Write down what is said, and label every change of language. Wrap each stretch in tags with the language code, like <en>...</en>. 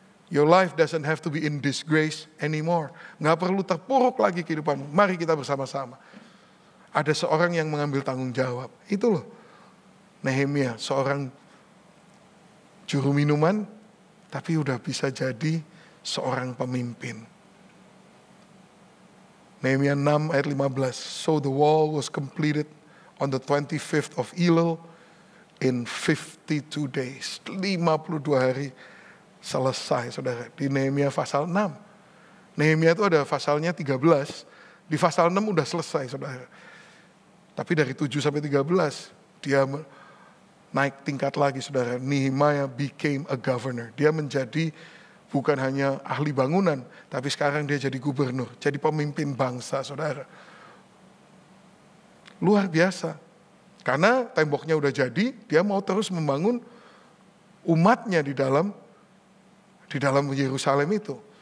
<en>Your life doesn't have to be in disgrace anymore.</en> <id>Nggak perlu terpuruk lagi kehidupanmu. Mari kita bersama-sama. Ada seorang yang mengambil tanggung jawab. Itu loh. Nehemia, seorang juru minuman, tapi udah bisa jadi seorang pemimpin. Nehemia 6 ayat 15.</id> <en>So the wall was completed on the 25th of Elul in 52 days.</en> <id>52 hari. Selesai, saudara. Di Nehemia pasal 6. Nehemia itu ada pasalnya 13. Di pasal 6 udah selesai, saudara. Tapi dari 7 sampai 13, dia naik tingkat lagi, saudara.</id> <en>Nehemiah became a governor.</en> <id>Dia menjadi bukan hanya ahli bangunan, tapi sekarang dia jadi gubernur. Jadi pemimpin bangsa, saudara. Luar biasa. Karena temboknya udah jadi, dia mau terus membangun umatnya di dalam Yerusalem itu.</id>